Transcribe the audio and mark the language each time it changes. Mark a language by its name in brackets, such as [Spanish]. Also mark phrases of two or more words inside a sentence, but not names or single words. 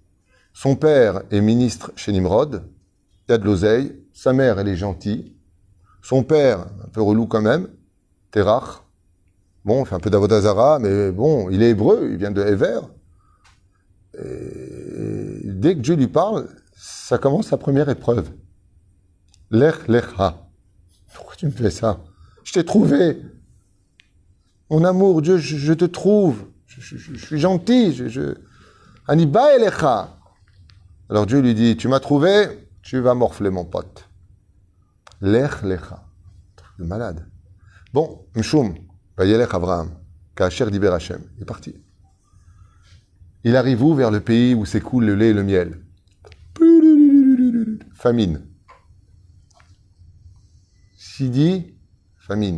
[French] Son père est ministre chez Nimrod, il y a de l'oseille, sa mère, elle est gentille, son père, un peu relou quand même, Terach, bon, il fait un peu d'Avodazara, mais bon, il est hébreu, il vient de Hever. Et dès que Dieu lui parle, ça commence sa première épreuve. [Hebrew] לך לך. [French] Pourquoi tu me fais ça? Je t'ai trouvé. Mon amour, Dieu, je te trouve. Je suis gentil. [Hebrew] אני בא אליך. [French] Alors Dieu lui dit, tu m'as trouvé, tu vas morfler mon pote. [Hebrew] לך לך. [French] Le malade. Bon, [Hebrew] משום וילך אברהם כאשר דבר השם. [French] Il est parti. Il arrive où? Vers le pays où s'écoule le lait et le miel. Famine. Sidi, famine.